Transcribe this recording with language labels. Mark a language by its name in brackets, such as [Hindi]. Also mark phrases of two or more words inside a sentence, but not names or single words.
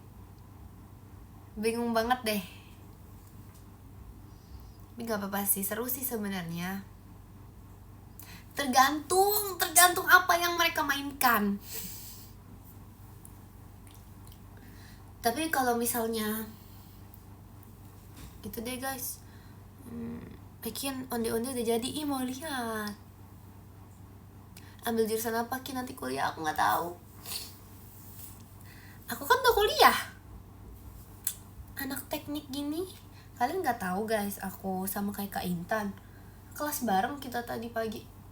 [Indonesian] Tapi gak apa-apa sih, seru sih sebenarnya. Tergantung apa yang mereka mainkan. Tapi kalau misalnya gitu deh guys, Kin onde-onde udah jadi, mau lihat. Ambil jurusan apa Kin nanti kuliah? Aku nggak tahu. Aku kan udah kuliah, anak teknik gini. Kalian nggak tahu guys, aku sama kayak Kak Intan kelas bareng kita tadi pagi.